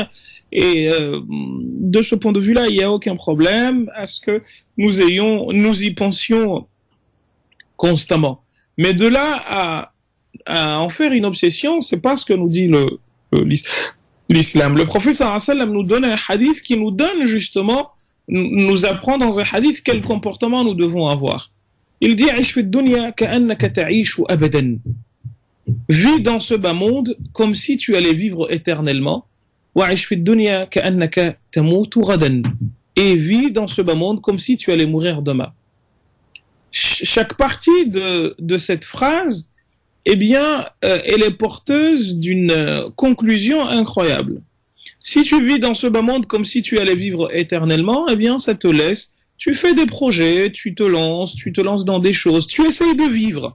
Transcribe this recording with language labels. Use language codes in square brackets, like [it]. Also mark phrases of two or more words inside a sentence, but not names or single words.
[fr] Et de ce point de vue-là, il n'y a aucun problème à ce que nous y pensions constamment. Mais de là à en faire une obsession, c'est pas ce que nous dit l'islam. Le prophète [ar] صلى الله عليه وسلم [fr] nous donne un hadith qui nous donne justement, nous apprend dans un hadith quel comportement nous devons avoir. Il dit « [ar] عش في الدنيا كأنك تعيش أبدا [fr] » Vis dans ce bas monde comme si tu allais vivre éternellement. [ar] وعيش في الدنيا كأنك تموت غدا [fr] et vis dans ce bas monde comme si tu allais mourir demain. Chaque partie de cette phrase, eh bien, elle est porteuse d'une conclusion incroyable. Si tu vis dans ce bas monde comme si tu allais vivre éternellement, eh bien, ça te laisse, tu fais des projets, tu te lances dans des choses, tu essayes de vivre.